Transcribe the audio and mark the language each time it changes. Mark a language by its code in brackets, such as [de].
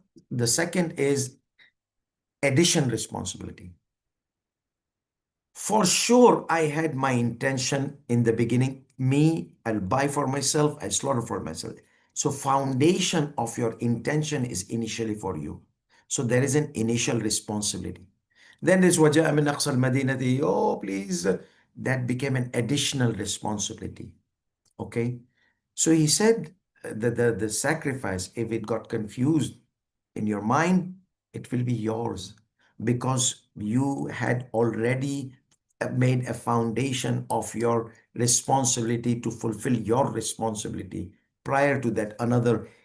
[en] The second is addition responsibility. For sure, I had my intention in the beginning. I'll buy for myself, I slaughter for myself. So foundation of your intention is initially for you. So there is an initial responsibility. Then there's [ar] وَجَاءَ مِنْ أَقْصَى الْمَدِينَةِ. [en] Oh, please. That became an additional responsibility. Okay. So he said that the sacrifice, if it got confused in your mind, it will be yours, because you had already made a foundation of your responsibility to fulfill your responsibility. Prior to that, another